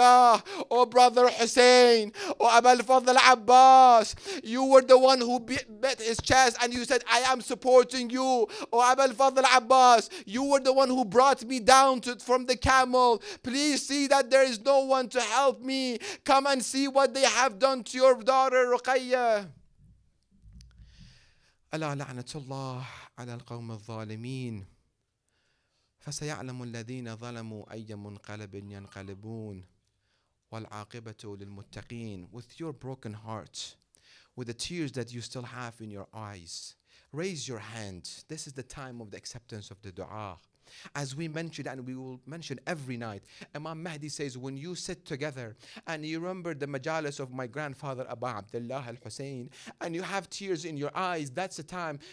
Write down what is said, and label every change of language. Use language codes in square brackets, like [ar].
[en] Dargah, oh brother Hussein, oh Abul Fadl Abbas, you were the one who bet his chest and you said, I am supporting you. Oh Abul Fadl Abbas, you were the one who brought me down from the camel. Please see that there is no one to help me. Come and see what they have done to your daughter Ruqayya. [ar] ألا لعنة الله على القوم الظالمين فسيعلم الذين ظلموا أي منقلب ينقلبون والعاقبة للمتقين. [en] With your broken heart, with the tears that you still have in your eyes, raise your hand. This is the time of the acceptance of the dua. As we mentioned, and we will mention every night, Imam Mahdi says, when you sit together and you remember the majalis of my grandfather Abu Abdullah al-Hussein, and you have tears in your eyes, that's the time.